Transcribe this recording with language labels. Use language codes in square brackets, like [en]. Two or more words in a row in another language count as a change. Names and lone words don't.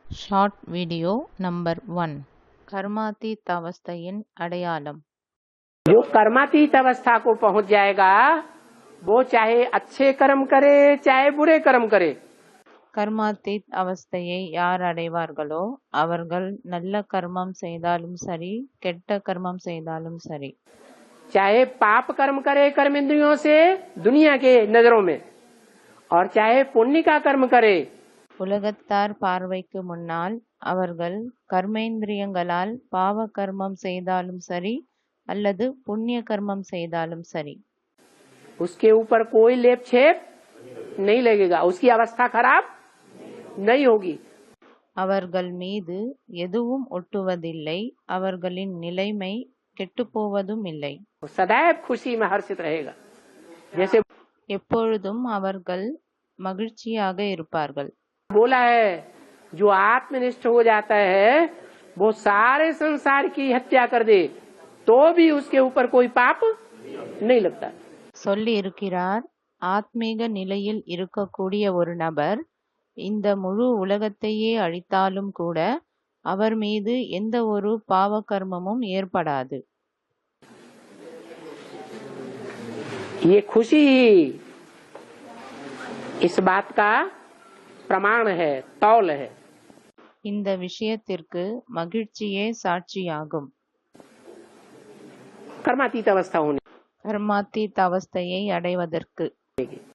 [en] short video number [ta] 1 கர்மாதீத் அவஸ்தையின் அடையாளம். [hi] जो कर्मातीत अवस्था को पहुंच जाएगा वो चाहे अच्छे कर्म करे चाहे बुरे कर्म करे। [ta] கர்மாதீத் அவஸ்தையை யார் அடைவார்களோ அவர்கள் நல்ல கர்மம் செய்தாலும் சரி கெட்ட கர்மம் செய்தாலும் சரி, [hi] चाहे पाप कर्म करे कर्म इंद्रियों से दुनिया के नजरों में और चाहे पुण्य का कर्म करे, [ta] உலகத்தார் பார்வைக்கு முன்னால் அவர்கள் கர்மேந்திரியங்களால் பாவ கர்மம் செய்தாலும் சரி அல்லது புண்ணிய கர்மம் செய்தாலும் சரி, [hi] उसके ऊपर कोई लेप छेप नहीं लगेगा, उसकी अवस्था खराब नहीं होगी। [ta] அவர்கள் மீது எதுவும் ஒட்டுவதில்லை, அவர்களின் நிலைமை கெட்டுப்போவதும் இல்லை. [hi] वो सदैव खुशी में हर्षित रहेगा। जैसे [ta] எப்பொழுதும் அவர்கள் மகிழ்ச்சியாக இருப்பார்கள். [hi] बोला है जो आत्मनिष्ठ हो जाता है वो सारे संसार की हत्या कर दे तो भी उसके ऊपर कोई पाप नहीं लगता। [ta] சொல்லி இருக்கிறார், ஆத்மீக நிலையில் இருக்கக்கூடிய ஒரு நபர் இந்த முழு உலகத்தையே அழித்தாலும் கூட அவர் மீது எந்த ஒரு பாவ கர்மமும் ஏற்படாது. [hi] ये खुशी इस बात का प्रमाण है, तौल है। [ta] இந்த விஷயத்திற்கு மகிழ்ச்சியே சாட்சியாகும். [hi] कर्मातीत अवस्था होने [ta] கர்மாத்தீத் அவஸ்தையை அடைவதற்கு